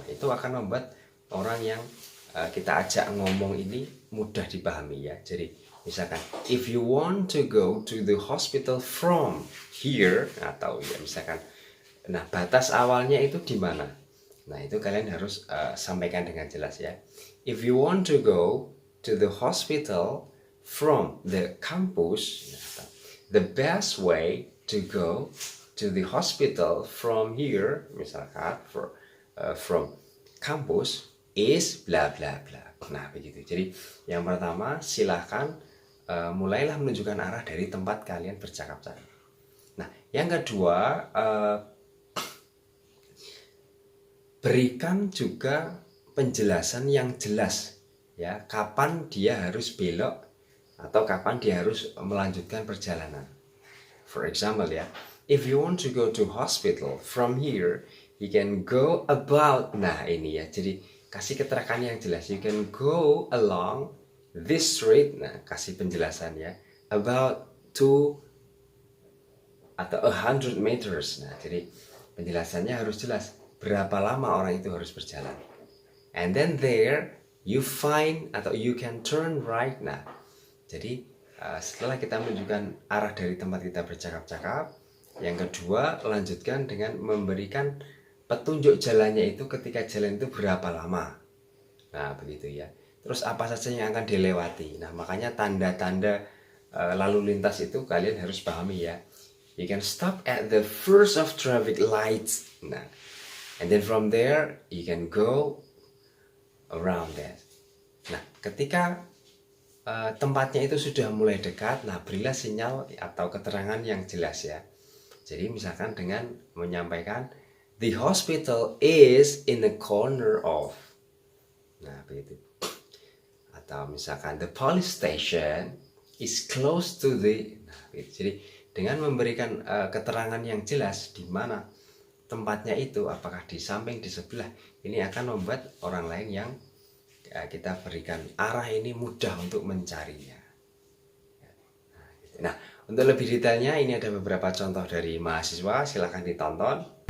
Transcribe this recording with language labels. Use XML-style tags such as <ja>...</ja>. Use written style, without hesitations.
<id>Itu akan membuat orang yang kita ajak ngomong ini mudah dipahami ya. Jadi misalkan</id> <en>if you want to go to the hospital from here,</en> <id>atau ya misalkan, nah batas awalnya itu di mana? Nah itu kalian harus sampaikan dengan jelas ya.</id> <en>If you want to go to the hospital from the campus, the best way to go to the hospital from here,</en> <id>misalkan</id> <en>from campus is bla bla bla.</en> <id>Nah begitu. Jadi yang pertama silahkan mulailah menunjukkan arah dari tempat kalian bercakap-cakap. Nah yang kedua, berikan juga penjelasan yang jelas ya, kapan dia harus belok atau kapan dia harus melanjutkan perjalanan.</id> <en>For example ya, if you want to go to hospital from here, you can go about.</en> <id>Nah ini ya, jadi kasih keterangan yang jelas.</id> <en>You can go along this street.</en> <id>Nah kasih penjelasan ya,</id> <en>about 2</en> <id>atau</id> <en>100 meters.</en> <id>Nah jadi penjelasannya harus jelas. Berapa lama orang itu harus berjalan.</id> <en>And then there you find</en> <id>atau</id> <en>you can turn right.</en> <id>Nah jadi setelah kita menunjukkan arah dari tempat kita bercakap-cakap, yang kedua lanjutkan dengan memberikan petunjuk jalannya itu, ketika jalan itu berapa lama. Nah begitu ya. Terus apa saja yang akan dilewati. Nah makanya tanda-tanda lalu lintas itu kalian harus pahami ya.</id> <en>You can stop at the first of traffic lights. Nah, and then from there you can go around that.</en> <id>Nah ketika tempatnya itu sudah mulai dekat, nah berilah sinyal atau keterangan yang jelas ya. Jadi misalkan dengan menyampaikan</id> <en>the hospital is in the corner of.</en> <id>Nah begitu. Atau misalkan</id> <en>the police station is close to the.</en> <id>Nah begitu. Jadi dengan memberikan keterangan yang jelas di mana tempatnya itu, apakah di samping, di sebelah, ini akan membuat orang lain yang kita berikan arah ini mudah untuk mencarinya. Nah, untuk lebih detailnya ini ada beberapa contoh dari mahasiswa, silahkan ditonton.</id>